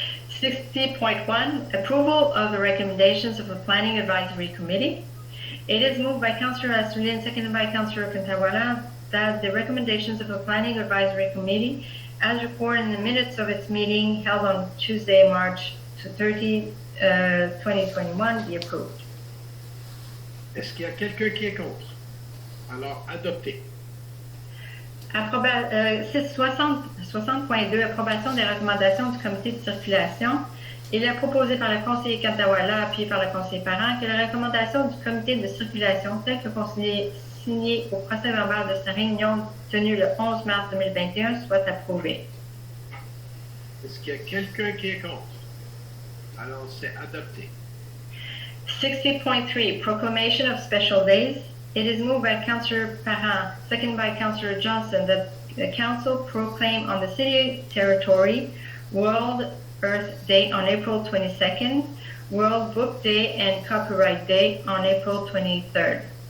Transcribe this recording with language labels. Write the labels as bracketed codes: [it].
[en] 60.1, approval of the recommendations of the Planning Advisory Committee. It is moved by Councillor Assouline, seconded by Councillor Kantawala, that the recommendations of the Planning Advisory Committee, as reported in the minutes of its meeting held on Tuesday, March 30, 2021, be approved. [fr] Est-ce qu'il y a quelqu'un qui est contre? Alors, adopté. 60.2, approbation des recommandations du comité de circulation. Il est proposé par le conseiller Kantawala, appuyé par le conseiller Parent, que les recommandations du comité de circulation, telles que signées au procès-verbal de sa réunion tenue le 11 mars 2021, soient approuvées. Est-ce qu'il y a quelqu'un qui est contre? Alors, c'est adopté. [en] 60.3, proclamation of special days. It is moved by Councillor Parent, seconded by Councillor Johnson, that the Council proclaim on the city territory World Earth Day on April 22nd, World Book Day and Copyright Day on April 23rd.